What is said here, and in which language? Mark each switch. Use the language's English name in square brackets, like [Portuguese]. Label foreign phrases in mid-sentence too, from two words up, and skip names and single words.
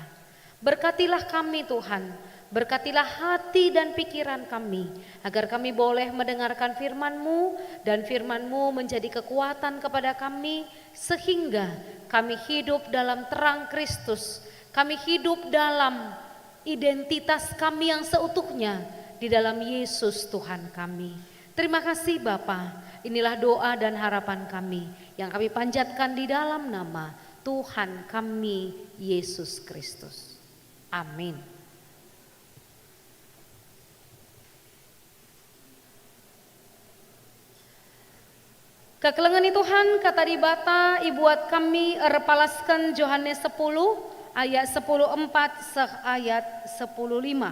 [Indonesian] Berkatilah kami Tuhan, berkatilah hati dan pikiran kami, agar kami boleh mendengarkan firman-Mu, dan firman-Mu menjadi kekuatan kepada kami, sehingga kami hidup dalam terang Kristus, kami hidup dalam identitas kami yang seutuhnya di dalam Yesus Tuhan kami. Terima kasih Bapa. Inilah doa dan harapan kami yang kami panjatkan di dalam nama Tuhan kami Yesus Kristus. Amin. [Batak Karo] Kekelengan Tuhan kata di bata ibuat kami erpalaskan Yohanes 10 ayat 10:4 seh ayat 10:5.